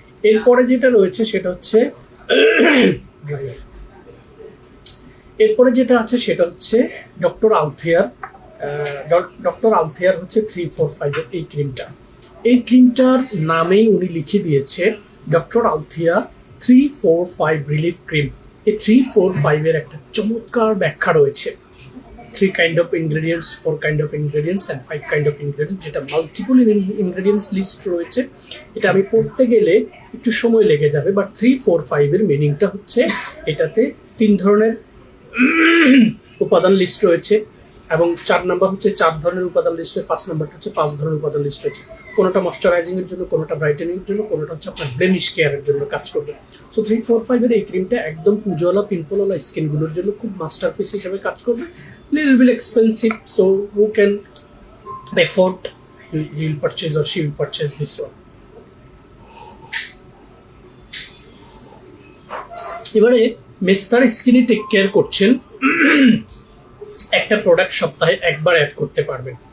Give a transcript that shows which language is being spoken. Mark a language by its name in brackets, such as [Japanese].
[Bangla] এরপরে যেটা রয়েছে সেটা হচ্ছে এরপরে যেটা আছে সেটা হচ্ছে ডক্টর আলথিয়ার ডক্টর আলথিয়ার হচ্ছে 345 এর এই ক্রিমটা। এই ক্রিমটার নামেই উনি লিখে দিয়েছে ডক্টর আলথিয়া 345 রিলিফ ক্রিম। এই 345 এর একটা চমৎকার ব্যাখ্যা রয়েছে। [English] 3 kind of ingredients, 4 kind of ingredients and 5 kind of ingredients, [Bangla] যেটা মাল্টিপল ইনগ্রেডিয়েন্টস লিস্ট রয়েছে। এটা আমি পড়তে গেলে একটু সময় লেগে যাবে, বাট 345 এর মিনিংটা হচ্ছে এটাতে 3 ধরনের উপাদান লিস্ট রয়েছে, এবং 4 নাম্বার হচ্ছে 4 ধরনের উপাদান লিস্ট রয়েছে, 5 নাম্বারটা হচ্ছে 5 ধরনের উপাদান লিস্ট রয়েছে। কোনোটা ময়শ্চারাইজিং এর জন্য, কোনোটা ব্রাইটেনিং এর জন্য, কোনোটা হচ্ছে আপনার ব্লেমিশ কেয়ারের জন্য কাজ করবে। সো 345 এর এই ক্রিমটা একদম পুজোওয়ালা পিম্পলওয়ালা স্কিনগুলোর জন্য খুব মাস্টারপিস হিসেবে কাজ করবে। [English] Little bit expensive, so who can afford he will purchase or she will purchase this one. [Bangla] এবারে মেস্তার স্কিনে টেক কেয়ার করছেন, একটা প্রোডাক্ট সপ্তাহে একবার অ্যাড করতে পারবেন।